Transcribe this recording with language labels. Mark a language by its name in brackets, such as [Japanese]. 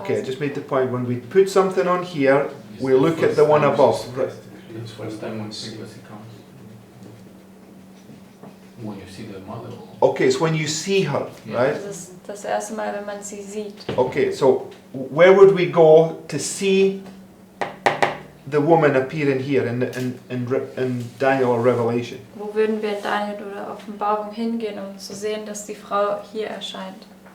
[English] Okay, I just made the point. When we put something on here, we look at the one above. Right. It's first time when pregnancy comes. When you see the mother. Okay, it's when you see her, right? [German] Das ist das erste Mal, wenn man sie sieht. [English] Okay, so where would we go to see the woman appearing here in Daniel or Revelation? [German] Wo würden wir in Daniel oder Offenbarung hingehen, um zu sehen, dass die Frau hier erscheint?